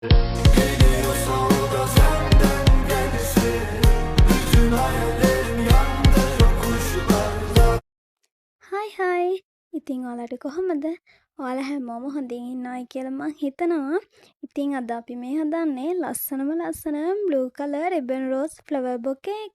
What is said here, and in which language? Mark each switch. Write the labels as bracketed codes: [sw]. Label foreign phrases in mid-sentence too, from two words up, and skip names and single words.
[tr] Geliyorsa o da senden gelsin. Bütün hayallerim yandı yokuşlarda. [si] හයි හයි. ඉතින් ඔයාලට කොහොමද? ඔයාලා හැමෝම හොඳින් ඉන්නවයි කියලා මං හිතනවා. ඉතින් අද අපි මේ හදන්නේ ලස්සන [en] blue color ribbon rose flower bouquet [si] එකක්.